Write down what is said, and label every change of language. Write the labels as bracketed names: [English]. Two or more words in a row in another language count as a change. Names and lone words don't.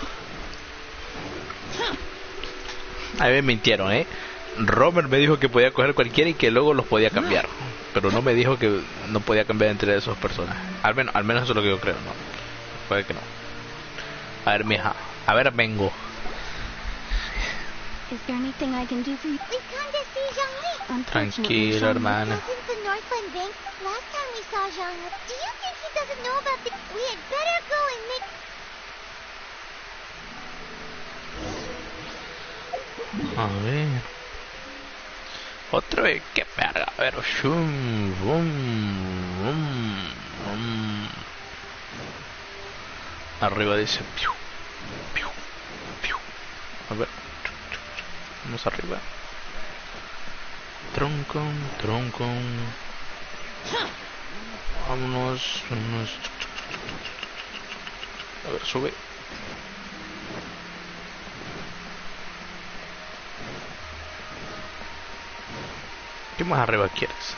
[Spanish] A mí me mintieron, Romer me dijo que podía coger cualquiera y que luego los podía cambiar. Pero no me dijo que no podía cambiar entre esos personajes. Al menos eso es lo que yo creo, ¿no? Puede que no. A ver, mija. A ver, vengo. [English] Is there anything I can do for you? We've come to see Zhongli. [Spanish] Tranquila, hermana. [English] Since the Northland Bank, last time we saw Zhongli, do you think he doesn't know about the... We had better go and make... [Spanish] A ver. Otra vez, qué verga. A ver, shum, Arriba dice piu, piu, piu. A ver. Vamos arriba. Tronco. Vámonos. A ver, sube. ¿Qué más arriba quieres?